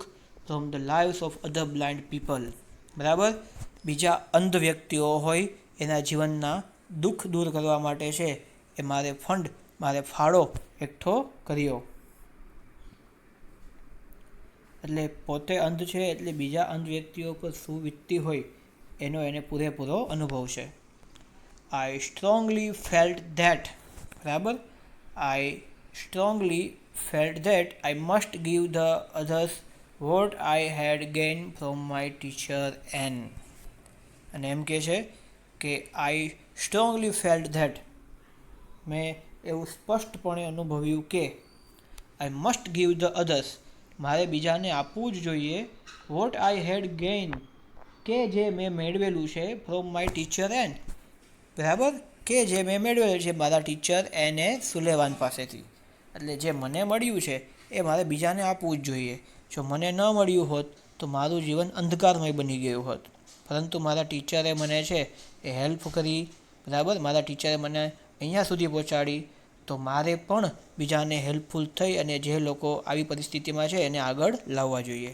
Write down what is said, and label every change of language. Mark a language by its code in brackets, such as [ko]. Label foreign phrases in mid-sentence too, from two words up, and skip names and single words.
[en] from the lives of other blind people. [gu] બરાબર, બીજા અંધ વ્યક્તિઓ હોય એના જીવનના દુઃખ દૂર કરવા માટે છે એ મારે ફાળો એકઠો કર્યો. એટલે પોતે અંધ છે એટલે બીજા અંધ વ્યક્તિઓ પર શું વીતતી હોય એનો એને પૂરેપૂરો અનુભવ છે. [en] I strongly felt that, બરાબર, I strongly felt that I must give the others what I had gained from my teacher N. [gu] અને એમ કહે છે કે [en] I strongly felt that, [gu] મેં એવું સ્પષ્ટપણે અનુભવ્યું કે [en] I must give the others, [gu] મારે બીજાને આપવું જ જોઈએ, [en] what I had gained, [gu] કે જે મેં મેળવેલું છે, [en] from my teacher N, [gu] બરાબર, કે જે મેં મેળવેલું છે મારા ટીચર એને સુલેવાન પાસેથી. એટલે જે મને મળ્યું છે એ મારે બીજાને આપવું જ જોઈએ. જો મને ન મળ્યું હોત તો મારું જીવન અંધકારમય બની ગયું હોત, પરંતુ મારા ટીચરે મને છે એ હેલ્પ કરી, બરાબર, મારા ટીચરે મને અહીંયા સુધી પહોંચાડી, તો મારે પણ બીજાને હેલ્પફુલ થઈ અને જે લોકો આવી પરિસ્થિતિમાં છે એને આગળ લાવવા જોઈએ.